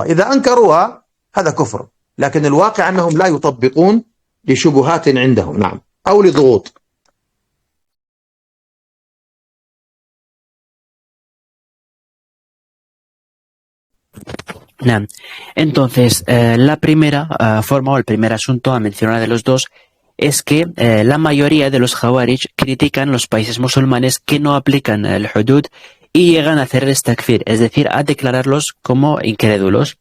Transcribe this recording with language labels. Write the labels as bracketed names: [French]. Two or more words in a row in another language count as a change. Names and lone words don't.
[Arabic] إذا أنكروها هذا كفر، لكن الواقع أنهم لا يطبقون لشبهات عندهم، نعم، أو لضغوط. نعم. [Spanish] Entonces, la primera forma o el primer asunto a mencionar de los dos es que la mayoría de los Khawarij critican los países musulmanes que no aplican el hudud y llegan a hacerles takfir, es decir, a declararlos como incrédulos.